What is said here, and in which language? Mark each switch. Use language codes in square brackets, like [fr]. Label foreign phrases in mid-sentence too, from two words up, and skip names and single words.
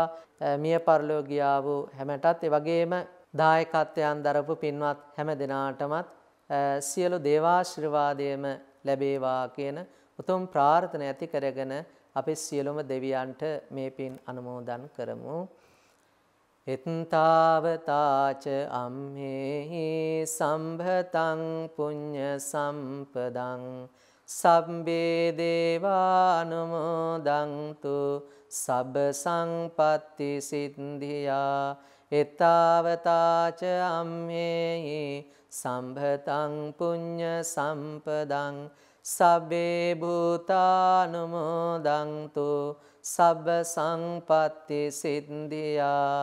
[si] මිය පරලෝකියා වූ හැමටත් ඒ වගේම දායකත්වයන් දරපු පින්වත් හැම දිනාටමත් සියලු දේවාශිර්වාදයේම ලැබේවා කියන උතුම් ප්‍රාර්ථනා ඇති කරගෙන අපි සියලුම දෙවියන්ට මේ පින් අනුමෝදන් කරමු. [pi] එත්තාවතාච අම්හෙහි සම්භතං පුඤ්ඤ සම්පදං සබ්බේ දේවානුමෝදන්තු සබ්බ සංපත්ති සිද්ධියා. එත්තාවතාච අම්හෙහි සම්භතං පුඤ්ඤ සම්පදං සබ්බේ භූතානුමෝදන්තු සබ්බ සංපත්ති සිද්ධියා.